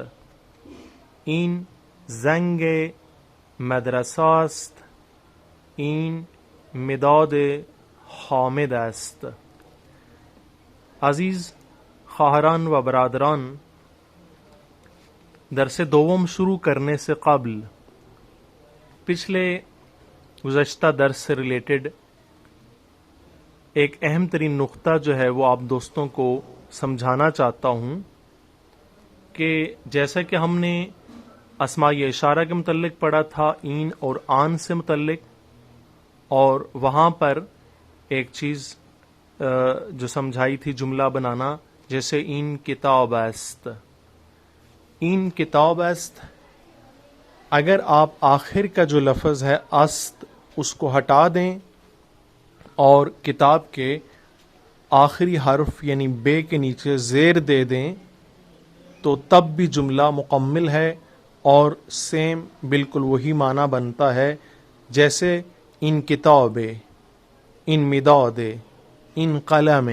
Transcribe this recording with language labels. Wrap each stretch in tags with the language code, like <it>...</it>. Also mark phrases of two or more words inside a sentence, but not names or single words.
<fa>این زنگ مدرسه است، این مداد حامد است. عزیز خواهران و برادران،</fa> <ur>درس دوم شروع کرنے سے قبل پچھلے گزشتہ درس سے ریلیٹڈ ایک اہم ترین نقطہ جو ہے وہ آپ دوستوں کو سمجھانا چاہتا ہوں کہ جیسا کہ ہم نے اسماء اشارہ کے متعلق پڑھا تھا، این اور آن سے متعلق، اور وہاں پر ایک چیز جو سمجھائی تھی جملہ بنانا، جیسے</ur> <fa>این کتاب است. این کتاب است،</fa> <ur>اگر آپ آخر کا جو لفظ ہے است اس کو ہٹا دیں اور کتاب کے آخری حرف یعنی بے کے نیچے زیر دے دیں تو تب بھی جملہ مکمل ہے اور سیم بالکل وہی معنی بنتا ہے جیسے</ur> <fa>ان کتاب، ان مداد، ان قلم.</fa>